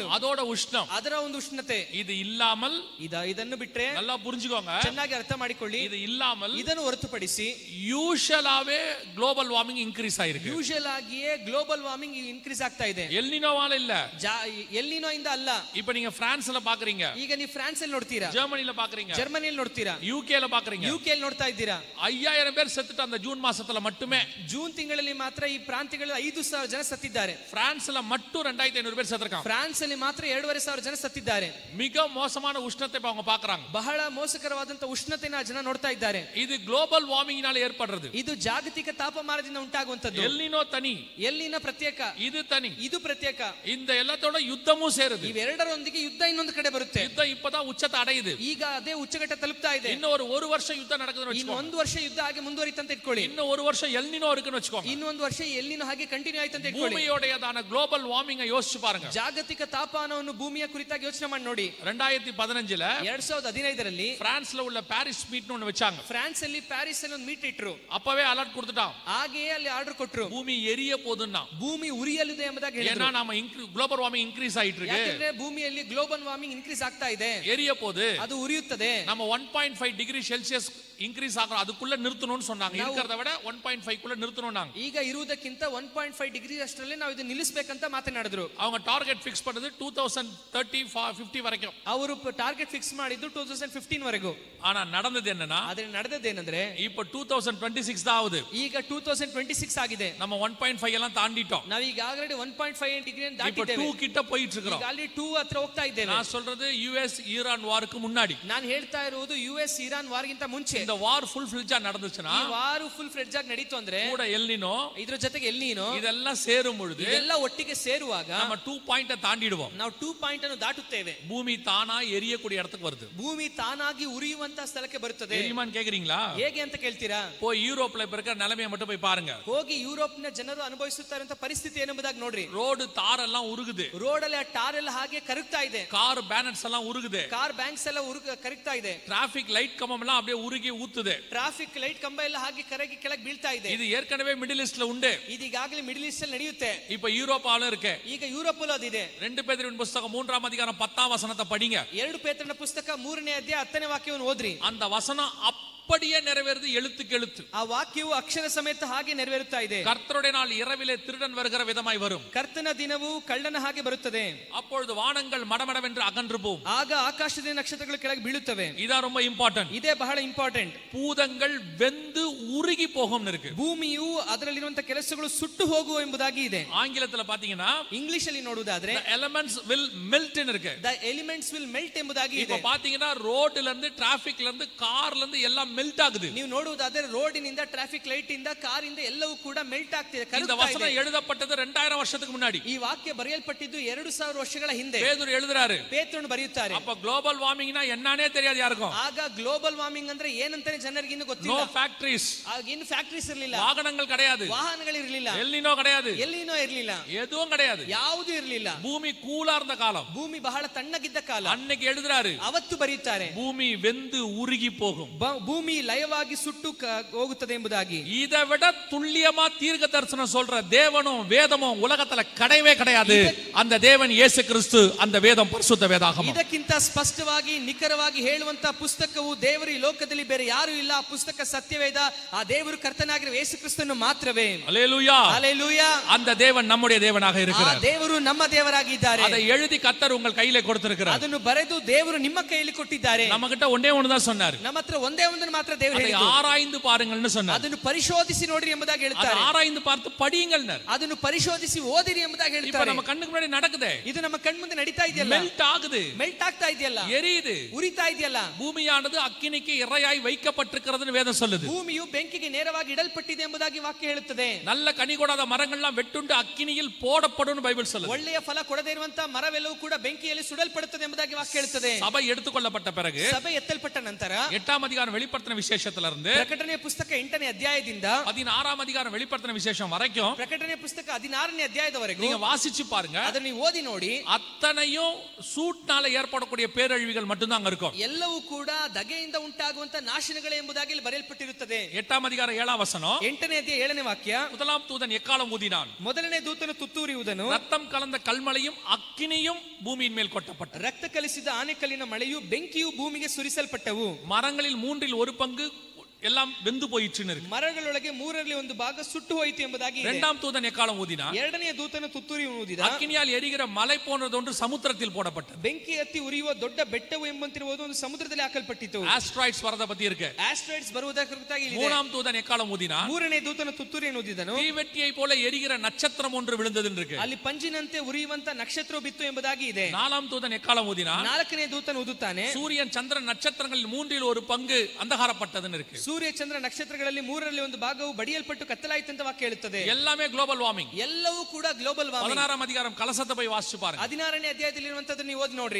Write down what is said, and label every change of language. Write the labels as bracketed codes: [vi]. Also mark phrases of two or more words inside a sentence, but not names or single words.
[ta] அதோட உஷ்ணம், [kn] ಅದರ ಒಂದು ಉಷ್ಣತೆ, [ta] இது இல்லாமல் [kn] ಇದನ್ನು ಬಿಟ್ರೆ [ta] நல்லா புரிஞ்சுக்கோங்க, [kn] ಚೆನ್ನಾಗಿ ಅರ್ಥ ಮಾಡಿಕೊಳ್ಳಿ, [ta] இது இல்லாமல் [kn] ಇದನ್ನು ಹೊರತುಪಡಿಸಿ [ta] யூஷுவலாவே [en] global warming increase [ta] ஆயிருக்கு. [kn] ಯೂಶುವಲ್ ಆಗಿಯೇ [en] global warming increase [kn] ಆಗ್ತಾ ಇದೆ. [ta] எல்னினோவால இல்ல, [kn] ಎಲ್ಲಿನೋ ಇಂದ ಅಲ್ಲ. [ta] இப்போ நீங்க பிரான்ஸ்ல பாக்குறீங்க, [kn] ಈಗ ನೀವು ಫ್ರಾನ್ಸ್ ಅಲ್ಲಿ ನೋಡ್ತೀರಾ, [ta] ஜெர்மனில பாக்குறீங்க, [kn] ಜರ್ಮನಿಯಲ್ಲಿ ನೋಡ್ತೀರಾ, [ta] யூகேல பாக்குறீங்க. [kn] ಯುಕೆ ಅಲ್ಲಿ ನೋಡ್ತಾ ಇದ್ದೀರಾ. [ta] 5000 பேர் செத்துட்டு அந்த ஜூன் மாசத்துல மட்டுமே. [kn] ಜೂನ್ ತಿಂಗಳಲ್ಲಿ ಮಾತ್ರ ಈ ಪ್ರಾಂತ್ಯಗಳಲ್ಲಿ 5,000 ಜನ ಸತ್ತಿದ್ದಾರೆ. [ta] பிரான்ஸ்ல மட்டும் 2500 பேர் செத்துருக்காங்க. [kn] ಫ್ರಾನ್ಸ್ ಅಲ್ಲಿ ಮಾತ್ರ 2,500 ಜನ ಸತ್ತಿದ್ದಾರೆ. [ta] மிக மோசமான உஷ்ணத்தை இப்ப அவங்க பாக்குறாங்க. [kn] ಬಹಳ ಮೋಸಕರವಾದಂತ ಉಷ್ಣತೆನ ಜನ ನೋಡ್ತಾ ಇದ್ದಾರೆ. [ta] இது [en] global warming [ta] ஏற்படுறது. [kn] ಇದು ಜಾಗತಿಕ ತಾಪಮಾನದಿಂದ ಉಂಟಾಗುವಂತದ್ದು. [ta] எல்னினோ தனி, [kn] ಎಲ್ಲಿನ ಪ್ರತ್ಯೇಕ, [ta] இது தனி, [kn] ಇದು ಪ್ರತ್ಯೇಕ. [ta] இந்த எல்லாத்தோட யுத்தமும் சேருது. [kn] ಇವೆರಡರೊಂದಿಗೆ ಯುದ್ಧ ಇನ್ನೊಂದು ಕಡೆ ಬರುತ್ತೆ. [ta] யுத்தம் இப்பதான் உச்சத்தை அடையுது. [kn] ಈಗ ಅದೇ ಉಚ್ಚಘಟ್ಟ ತಲುಪ್ತಾ ಇದೆ. [ta] இன்னும் ஒரு வருஷம் யுத்தம் நடக்குதுன்னு [kn] ಇನ್ನು [ta] வெச்சுக்கோங்க. [kn] 1 ವರ್ಷ ಯುದ್ಧ ಹಾಗೆ ಮುಂದುವರಿತಂತ ಇಟ್ಕೊಳ್ಳಿ. [ta] இன்னும் ஒரு வருஷம் எல்னினோ இருக்குன்னு வெச்சுக்கோங்க. [kn] ಇನ್ನು 1 ವರ್ಷ ಎಲ್ಲಿನೋ ಹಾಗೆ ಕಂಟಿನ್ಯೂ ಆಯ್ತಂತ ಇಟ್ಕೊಳ್ಳಿ. [ta] பூமியோடையதான குளோபல் வார்மிங் யோசிச்சு பாருங்க. [kn] ಜಾಗತಿಕ ತಾಪಮಾನವನ್ನು ಭೂಮಿಯ ಕುರಿತಾಗಿ ಯೋಚನೆ ಮಾಡಿ ನೋಡಿ. [ta] 2015ல [kn] 2015ರಲ್ಲಿ [ta] பிரான்ஸ்ல உள்ள பாரிஸ் மீட்னு ஒன்னு வெச்சாங்க. [kn] ಫ್ರಾನ್ಸ್ ಅಲ್ಲಿ ಪ್ಯಾರಿಸ್ ಅಲ್ಲಿ ಒಂದು ಮೀಟ್ ಇಟ್ರು. [ta] அப்பவே அலர்ட் கொடுத்துட்டான். [kn] ಹಾಗೆಯೇ ಅಲ್ಲಿ ಆರ್ಡರ್ ಕೊಟ್ರು. [ta] பூமி எரிய போகுதுன்னா, [kn] ಭೂಮಿ ಉರಿಯಲಿದೆ ಎಂಬುದಾಗಿ [ta] ஏன்னா [kn] ಹೇಳಿದ್ರು. [ta] நாம [en] global warming increase [ta] ஆயிட்டு இருக்கு. [kn] ಯಾಕಂದ್ರೆ ಭೂಮಿಯಲ್ಲಿ [en] global warming increase [kn] ಆಗ್ತಾ ಇದೆ, [ta] எரிய போகுது, [kn] ಅದು ಉರಿಯುತ್ತದೆ. [ta] நம்ம 1.5 [en] degree Celsius increase [ta] ஆகும், அதுக்குள்ள நிறுத்தணும்னு சொன்னாங்க. இருக்கிறத விட 1.5 குள்ள நிறுத்தணும்னாங்க. [kn] ಈಗ ಇರುವುದಕ್ಕಿಂತ 1.5 ಡಿಗ್ರಿ ಅಷ್ಟರಲ್ಲಿ ನಾವು ಇದು ನಿಲ್ಲಿಸಬೇಕಂತ ಮಾತನಾಡಿದ್ರು. [ta] அவங்க [en] target fix [ta] பண்ணது 2030 50 வரைக்கும். [kn] ಅವರು [en] target fix [kn] ಮಾಡಿದ್ದು 2015 ವರೆಗೂ. [ta] ஆனா நடந்தது என்னன்னா, [kn] ಆದ್ರೆ ನಡೆದದ್ದೇನೆಂದ್ರೆ [ta] இப்ப 2026 தான் ஆகுது. [kn] ಈಗ 2026 ಆಗಿದೆ. [ta] நம்ம 1.5 எல்லாம் தாண்டிட்டோம். [kn] ನಾವೀಗ ಆಲ್ರೆಡಿ 1.5 ಡಿಗ್ರಿ [ta] இப்ப [kn] ದಾಟಿದ್ದೇವೆ. [ta] 2 கிட்ட போயிட்டு இருக்கோம். [kn] ಈಗ ಅಲ್ಲಿ 2 ಹತ್ರ ಹೋಗ್ತಾ ಇದ್ದೇವೆ. [ta] நான் சொல்றது யுஎஸ் ஈரான் வாருக்கு முன்னாடி. [kn] ನಾನು ಹೇಳ್ತಾ ಇರುವುದು US ಇರಾನ್ ವಾರ್ಗಿಂತ ಮುಂಚೆ. [ta] இந்த [en] war full fledged [ta] நடந்துச்சுனா, [kn] ಈ [en] war full fledge [kn] ಆಗಿ ನಡೀತು ಅಂದ್ರೆ, [ta] கூட எல்னினோ [kn] ಇದರ ಜೊತೆಗೆ ಎಲ್ನಿನೋ [ta] இதெல்லாம் சேரும் பொழுது [kn] ಇದೆಲ್ಲ ಒಟ್ಟಿಗೆ ಸೇರುವಾಗ [ta] நம்ம 2 பாயிண்ட தாண்டிடுவோம். [kn] ನಾವು 2 ಪಾಯಿಂಟ್ ಅನ್ನು ದಾಟುತ್ತೇವೆ. [ta] பூமி தானா எரியக்கூடிய இடத்துக்கு வருது. [kn] ಭೂಮಿ ತಾನಾಗಿ ಉರಿಯುವಂತ ಸ್ಥಳಕ್ಕೆ ಬರುತ್ತದೆ. [ta] தெரியுமான்னு கேக்குறீங்களா? [kn] ಹೇಗೆ ಅಂತ ಕೇಳ್ತೀರಾ? [ta] போய் யூரோப்ல இப்ப இருக்கிற நிலைமையை மட்டும் போய் பாருங்க. [kn] ಹೋಗಿ ಯುರೋಪ್ನ ಜನರು ಅನುಭವಿಸುತ್ತಿರುವಂತ ಪರಿಸ್ಥಿತಿ ಏನೆಂಬುದಾಗಿ ನೋಡ್ರಿ. [ta] ரோடு தார் எல்லாம் உருகுது. [kn] ರೋಡ್ ಅಲ್ಲಿ ಟಾರ್ ಎಲ್ಲ ಹಾಗೆ ಕರಗ್ತಾ ಇದೆ. [en] car bonnets [ta] எல்லாம் உருகுது. [en] car banks [kn] ಎಲ್ಲ ಕರಗ್ತಾ ಇದೆ. [en] traffic light [ta] கம்பம் எல்லாம் அப்படியே உருகி ஊத்துது. [en] traffic light [kn] ಕಂಬ ಎಲ್ಲ ಹಾಗೆ ಕರಗಿ ಕೆಳಗೆ ಬೀಳ್ತಾ ಇದೆ. [ta] இது ஏற்கனவே மிடில் ஈஸ்ட்ல உண்டு. [kn] ಇದೀಗಾಗಲೇ ಮಿಡಲ್ ಈಸ್ಟ್ ಅಲ್ಲಿ ನಡೆಯುತ್ತೆ. [ta] இப்ப யூரோப்பால இருக்கு. [kn] ಈಗ ಯುರೋಪ್ ಅಲ್ಲಿ ಅದಿದೆ. [ta] 2 பேதுருவின் புத்தகம் 3ஆம் அதிகாரம் 10ஆம் வசனத்தை படிங்க. [kn] 2 ಪೇತ್ರನ ಪುಸ್ತಕ 3ನೇ ಅಧ್ಯಾಯ 10ನೇ ವಾಕ್ಯವನ್ನು ಓದ್ರಿ. [ta] அந்த வசனம் அப்படியே நிறைவேறுது, எழுத்துக்கு எழுத்து. [kn] ಆ ವಾಕ್ಯವು ಅಕ್ಷರ ಸಮೇತ ಹಾಗೆ ನೆರವೇರುತ್ತಾ ಇದೆ. [ta] கர்த்தருடைய நாள் இரவிலே திருடன் வருகிற விதமாய் வரும். [kn] ಕರ್ತನ ದಿನವು ಕಳ್ಳನ ಹಾಗೆ ಬರುತ್ತದೆ. [ta] அப்பொழுது வானங்கள் மடமடவென்று அகன்று போகும். [kn] ಆಗ ಆಕಾಶದ ನಕ್ಷತ್ರಗಳು ಕೆಳಗೆ ಬೀಳುತ್ತವೆ. [ta] இதான் ரொம்ப இம்பார்ட்டன்ட். [kn] ಇದೇ ಬಹಳ ಇಂಪಾರ್ಟೆಂಟ್. [ta] பூதங்கள் வெந்து உருகி போகும்னு இருக்கு. [kn] ಭೂಮಿಯು ಅದರಲ್ಲಿರುವಂತ ಕೆಲಸಗಳು ಸುಟ್ಟು ಹೋಗುವ ಎಂಬುದಾಗಿ ಇದೆ. [ta] ஆங்கிலத்துல பாத்தீங்கன்னா [kn] ಇಂಗ್ಲಿಷ್ ಅಲ್ಲಿ ನೋಡುವುದಾದ್ರೆ [en] the elements will melt [ta] ன்னு இருக்கு. [en] the elements will melt [kn] ಎಂಬುದಾಗಿ ಇದೆ. [ta] இப்ப பாத்தீங்கன்னா ரோட்ல இருந்து டிராபிக்ல இருந்து கார்ல இருந்து எல்லாம் மெல்ட் ஆகுது. [kn] ನೀವು ನೋಡುವುದಾದರೆ ರೋಡಿನಿಂದ [en] traffic light [kn] ಇಂದ ಕಾರಿಂದ ಎಲ್ಲವೂ ಕೂಡ ಮೆಲ್ಟ್ ಆಗ್ತಿದೆ. [ta] இந்த வசனம் எழுதப்பட்டது 2000 வருஷத்துக்கு முன்னாடி. [kn] ಈ ವಾಕ್ಯ ಬರೆಯಲ್ಪಟ್ಟಿದ್ದು 2000 ವರ್ಷಗಳ ಹಿಂದೆ. [ta] பேதுரு எழுதுறாரு. [kn] ಪೇತ್ರನು ಬರೆಯುತ್ತಾರೆ. [ta] அப்ப [en] global warming [ta] என்னன்னே தெரியாது யாருக்கும். [kn] ಆಗ [en] global warming [kn] ಅಂದ್ರೆ ಏನಂತಾನೆ ಜನರಿಗೆ ಇನ್ನೂ ಗೊತ್ತಿಲ್ಲ. [en] no factories. [kn] ಆಗ ಇನ್ನು ಫ್ಯಾಕ್ಟರೀಸ್ ಇರಲಿಲ್ಲ, [ta] வாகனங்கள் கிடையாது, [kn] ವಾಹನಗಳು ಇರಲಿಲ್ಲ, [ta] எல்னினோ கிடையாது, [kn] ಎಲ್ಲಿನೋ ಇರಲಿಲ್ಲ, [ta] எதுவும் கிடையாது, [kn] ಯಾವುದೂ ಇರಲಿಲ್ಲ. [ta] பூமி கூலா இருந்த காலம். [kn] ಭೂಮಿ ಬಹಳ ತಣ್ಣಗಿದ್ದ ಕಾಲ. [ta] அன்னைக்கு எழுதுறாரு. [kn] ಅವತ್ತು ಬರೆಯುತ್ತಾರೆ, [ta] பூமி வெந்து உருகி போகும், [kn] ಭೂಮಿ ಲಯವಾಗಿ ಸುಟ್ಟು ಹೋಗುತ್ತದೆ ಎಂಬುದಾಗಿ. [ta] இதை விட துல்லியமா தீர்க்க தரிசனம் சொல்ற தேவனும் வேதமும் உலகத்துல கிடையவே கிடையாது. அந்த தேவன் இயேசு கிறிஸ்து, அந்த வேதம் பரிசுத்த வேதாகமம். [kn] ಇದಕ್ಕಿಂತ ಸ್ಪಷ್ಟವಾಗಿ ನಿಖರವಾಗಿ ಹೇಳುವಂತ ಪುಸ್ತಕವು ದೇವರು ಈ ಲೋಕದಲ್ಲಿ ಬೇರೆ ಯಾರು ಇಲ್ಲ. ಆ ಪುಸ್ತಕ ಸತ್ಯವೇದ. ಆ ದೇವರು ಕರ್ತನಾಗಿರುವ ಯೇಸು ಕ್ರಿಸ್ತನು ಮಾತ್ರವೇ. [ta] அல்லேலூயா, அல்லேலೂಯಾ. அந்த தேவன் நம்முடைய தேவனாக [kn] ಆ [ta] இருக்கிறார். [kn] ದೇವರು ನಮ್ಮ ದೇವರಾಗಿದ್ದಾರೆ. [ta] அதை எழுதி கர்த்தர் உங்கள் கையிலே கொடுத்திருக்கிறார். [kn] ಅದನ್ನು ಬರೆದು ದೇವರು ನಿಮ್ಮ ಕೈಯಲ್ಲಿ ಕೊಟ್ಟಿದ್ದಾರೆ. [ta] நம்ம கிட்ட ஒண்ணே ஒண்ணுதான் சொன்னார். [kn] ನಮ್ಮ ಹತ್ರ ಒಂದೇ ಒಂದನ್ನು ಮಾತ್ರ ದೇವರು [ta] அதை [kn] ಹೇಳಿದ್ದು. [ta] ஆராய்ந்து பாருங்கள்னு சொன்னார். [kn] ಅದನ್ನು ಪರಿಶೋಧಿಸಿ ನೋಡ್ರಿ ಎಂಬುದಾಗಿ [ta] அதை [kn] ಹೇಳ್ತಾರೆ. [ta] ஆராய்ந்து பார்த்து படியுங்கள்னார். [kn] ಅದನ್ನು ಪರಿಶೋಧಿಸಿ ಓದಿರಿ ಎಂಬುದಾಗಿ [ta] இப்ப [kn] ಹೇಳ್ತಾರೆ. [ta] நம்ம கண்ணுக்கு முன்னாடி நடக்குதே, [kn] ಇದು ನಮ್ಮ ಕಣ್ಮುಂದೆ ನಡೀತಾ ಇದೆಯಲ್ಲ, [ta] மெல்ட் ஆகுது, [kn] ಮೆಲ್ಟ್ ಆಗ್ತಾ ಇದೆಯಲ್ಲ, [ta] எரியுது. [kn] ಉರಿತಾ ಇದೆಯಲ್ಲ. [ta] பூமியானது அக்கினிக்கு இரையாய் வைக்கப்பட்டிருக்கிறதுன்னு வேதம் சொல்லுது. [kn] ಭೂಮಿಯು ಬೆಂಕಿಗೆ ನೇರವಾಗಿ ಇಡಲ್ಪಟ್ಟಿದೆ ಎಂಬುದಾಗಿ ವಾಕ್ಯ ಹೇಳುತ್ತದೆ. [ta] நல்ல கனி கொடாத மரங்கள்லாம் வெட்டுண்டு அக்கினியில் போடப்படும் பைபிள் சொல்லுது. [kn] ಒಳ್ಳೆಯ ಫಲ ಕೊಡದೇ ಇರುವಂತಹ ಮರವೆಲ್ಲವೂ ಕೂಡ ಬೆಂಕಿಯಲ್ಲಿ ಸುಡಲ್ಪಡುತ್ತದೆ ಎಂಬುದಾಗಿ ವಾಕ್ಯ ಹೇಳುತ್ತದೆ. [ta] சபை எடுத்துக்கொள்ளப்பட்ட பிறகு [kn] ಸಭೆ ಎತ್ತಲ್ಪಟ್ಟ ನಂತರ [ta] 8ஆம் அதிகாரம் வெளிப்படுத்தின விசேஷத்துல இருந்து [kn] ಪ್ರಕಟಣೆಯ ಪುಸ್ತಕ 8ನೇ ಅಧ್ಯಾಯದಿಂದ [ta] 16ஆம் அதிகாரம் வெளிப்படுத்தின விசேஷம் வரைக்கும் [kn] ಪ್ರಕಟಣೆಯ ಪುಸ್ತಕ 16ನೇ ಅಧ್ಯಾಯದವರೆಗೂ [ta] நீங்க வாசிச்சு பாருங்க. [kn] ಅದನ್ನು ನೀವು ಓದಿ ನೋಡಿ. [ta] அத்தனையும் சூட்னால ஏற்படக்கூடிய பேரழிவுகள் மட்டும்தான் அங்க இருக்கும். [kn] ಎಲ್ಲವೂ ಕೂಡ ಧಗೆಯಿಂದ ಉಂಟಾಗುವಂತ ನಾಶನಗಳೇ ಎಂಬುದಾಗಿ ಇಲ್ಲಿ ಬರೆಯಲ್ಪಟ್ಟಿರುತ್ತದೆ. [ta] 8ஆம் அதிகாரம் 7ஆம் வசனம், [kn] 8ನೇ ಅಧ್ಯಾಯ 7ನೇ ವಾಕ್ಯ. [ta] முதலாம் தூதன் எக்காலம் ஊதினான், [kn] ಮೊದಲನೇ ದೂತನು ತುತ್ತೂರಿಯುವುದನು, [ta] ரத்தம் கலந்த கல்மழையும் அக்கினியும் பூமியின் மேல் கொட்டப்பட்டது. [kn] ರಕ್ತ ಕಲಿಸಿದ ಆನೆಕಲ್ಲಿನ ಮಳೆಯು ಬೆಂಕಿಯು ಭೂಮಿಗೆ ಸುರಿಸಲ್ಪಟ್ಟವು. [ta] மரங்களில் 3 1 பங்கு எல்லாம் வெந்து போயிற்றுன்னு இருக்கு. [kn] ಮರಗಳೊಳಗೆ 3ರಲ್ಲಿ 1 ಭಾಗ ಸುಟ್ಟು ಹೋಯಿತು ಎಂಬುದಾಗಿ ಇದೆ. [ta] இரண்டாம் தூதன் எக்காலம் ஊதினான், [kn] ಎರಡನೇ ದೂತನು ತುತ್ತೂರಿ ಊದಿದ, [ta] அக்கினியால் எரிகிற மலை போன்றது ஒன்று சமுத்திரத்தில் போடப்பட்டது. [kn] ಬೆಂಕಿ ಹತ್ತಿ ಉರಿಯುವ ದೊಡ್ಡ ಬೆಟ್ಟವು ಎಂಬಂತಿರುವುದು ಒಂದು ಸಮುದ್ರದಲ್ಲಿ ಹಾಕಲ್ಪಟ್ಟಿತು. [ta] ஆஸ்ட்ராய்ட்ஸ் வரத பத்தி இருக்கு. [kn] ಆಸ್ಟ್ರಾಯ್ಡ್ಸ್ ಬರುವುದರ ಕುರಿತಾಗಿ ಇದೆ. [ta] மூணாம் தூதன் எக்காலம் ஊதினான், [kn] ಮೂರನೇ ದೂತನು ತುತ್ತೂರಿಯನ್ನು ಊದಿದನು, [ta] தீவெட்டியை போல எரிகிற நட்சத்திரம் ஒன்று விழுந்ததுன்னு இருக்கு. [kn] ಅಲ್ಲಿ ಪಂಜಿನಂತೆ ಉರಿಯುವಂತ ನಕ್ಷತ್ರವು ಬಿತ್ತು ಎಂಬುದಾಗಿ ಇದೆ. [ta] நாலாம் தூதன் எக்காலம் ஊதினான், [kn] ನಾಲ್ಕನೇ ದೂತನು ಊದುತ್ತಾನೆ, [ta] சூரியன் சந்திரன் நட்சத்திரங்களில் 3 1 பங்கு அந்தகாரப்பட்டதுன்னு இருக்கு. [kn] ಸೂರ್ಯ ಚಂದ್ರ ನಕ್ಷತ್ರಗಳಲ್ಲಿ 3ರಲ್ಲಿ 1 ಭಾಗವು ಬಡಿಯಲ್ಪಟ್ಟು ಕತ್ತಲಾಯಿತು ಅಂತ ವಾಕ್ಯ ಹೇಳುತ್ತದೆ. [ta] எல்லாமே [en] global warming. [kn] ಎಲ್ಲವೂ ಕೂಡ [en] global warming. [ta] 16ஆம் அதிகாரம் கலசத்தை போய் வாசிச்சு பாருங்க. [kn] 16ನೇ ಅಧ್ಯಾಯದಲ್ಲಿ ಇರುವಂತದ್ದನ್ನು ನೀವು ಓದಿ ನೋಡ್ರಿ.